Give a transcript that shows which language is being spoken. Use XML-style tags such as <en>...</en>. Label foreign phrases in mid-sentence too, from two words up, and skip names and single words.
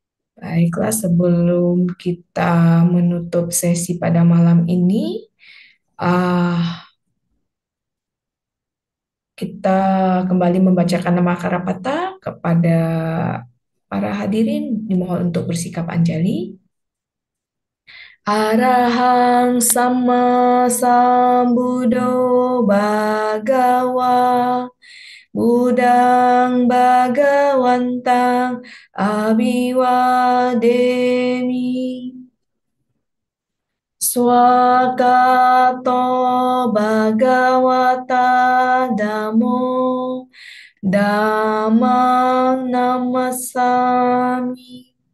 <id>Baiklah, sebelum kita menutup sesi pada malam ini, Ah, kita kembali membacakan nama Karapata kepada para hadirin dimohon untuk bersikap anjali.</id> <pi>Arahang sama sambuddho bhagawa Budang Bhagawantang Abhiwademi Swakato Bhagavata Dhammo Dhammang Namasami</pi>